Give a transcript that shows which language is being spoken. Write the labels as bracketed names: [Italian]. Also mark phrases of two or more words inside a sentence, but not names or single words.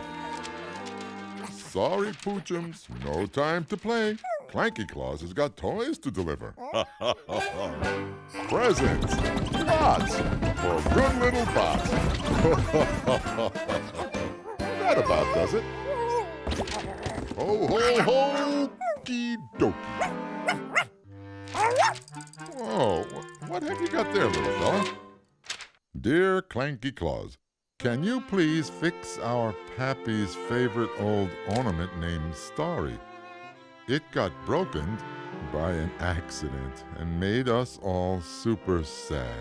[English] Sorry, Poochums. No time to play. Klanky Klaus has got toys to deliver. Presents. Lots. For good little bots. That about does it. Ho, ho, ho. Okey dokey. Whoa, what have you got there, little fella? Dear Klanky Klaus, can you please fix our Pappy's favorite old ornament named Starry? It got broken by an accident and made us all super sad.